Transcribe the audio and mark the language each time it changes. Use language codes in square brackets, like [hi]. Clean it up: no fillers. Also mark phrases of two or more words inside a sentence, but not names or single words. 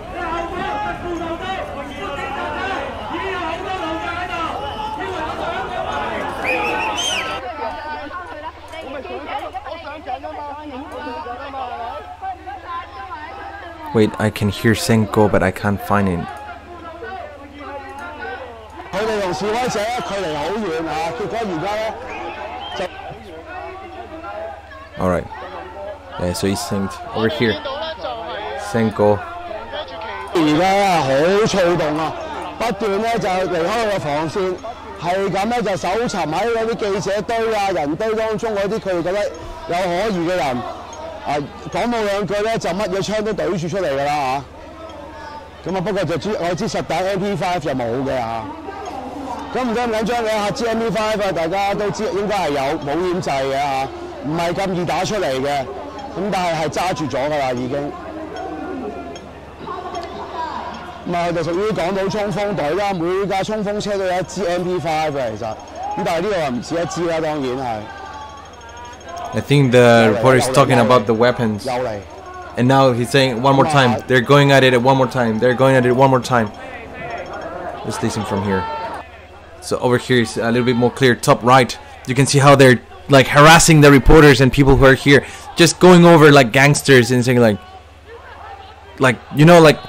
[en] Wait, I can hear Senko, but I can't find it. Alright. Yeah, so he's synced over here. Senko. [yue] 而家好躁動啊！不斷咧就離開個防線，係咁咧就搜尋喺嗰啲記者堆啊、人堆當中嗰啲佢哋覺得有可疑嘅人，講冇兩句咧就乜嘢槍都懟住出嚟㗎啦嚇。咁啊不過就我知實彈 MP5 就冇嘅嚇。咁唔緊張嘅嚇，支 MP5 啊大家都知應該係有保險掣嘅嚇，唔係咁易打出嚟嘅。咁但係揸住咗㗎啦已經。 咁啊，佢哋屬於港島衝鋒隊啦，每架衝鋒車都有一支 MP5嘅，其實咁但係呢度又唔止一支啦，當然係。 [en] I think the reporter is talking about the weapons, and now he's saying one more time. They're going at it one more time. They're going at it one more time. Let's listen from here. So over here is a little bit more clear. Top right, you can see how they're like harassing the reporters and people who are here, just going over like gangsters and saying like you know like.